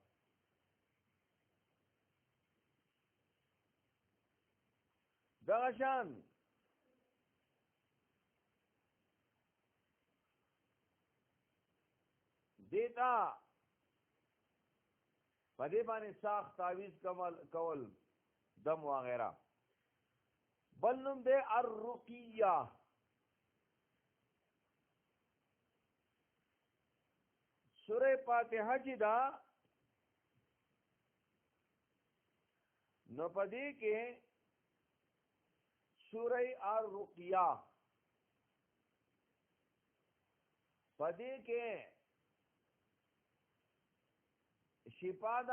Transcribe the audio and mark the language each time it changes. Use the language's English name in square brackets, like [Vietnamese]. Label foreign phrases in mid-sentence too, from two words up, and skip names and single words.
[Pashto] دغه شان دیتا په دې باندې ساخت تعویذ کول دم وغیرہ. بل نوم دے الرقیہ. سورہ فاتحہ کی دا نو پدې کې سورہ الرقیہ پدې کې شفا دا.